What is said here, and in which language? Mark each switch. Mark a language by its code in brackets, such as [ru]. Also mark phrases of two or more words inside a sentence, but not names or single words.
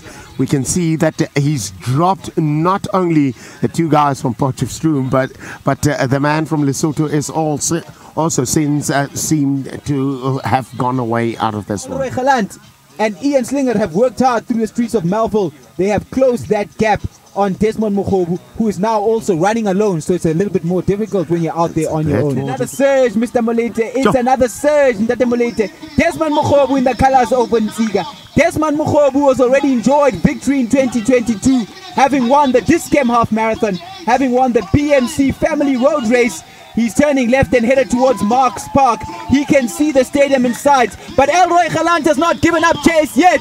[en] We can see that he's dropped not only the two guys from Potchefstroom, but the man from Lesotho is also since seemed to have gone away out of this one. And Ian Slinger have worked hard through the streets of Melville. They have closed that gap on Desmond Mokhobu, who is now also running alone, so it's a little bit more difficult when you're out there on your own. Another surge, Mr. Molete. It's another surge, Mr. Molete. Desmond Mokhobu in the colors of Nziga. Desmond Mokhobu has already enjoyed victory in 2022, having won the Discam Half Marathon, having won the PMC Family Road Race. He's turning left and headed towards Marks Park. He can see the stadium in sight, but Elroy Galant has not given up chase yet.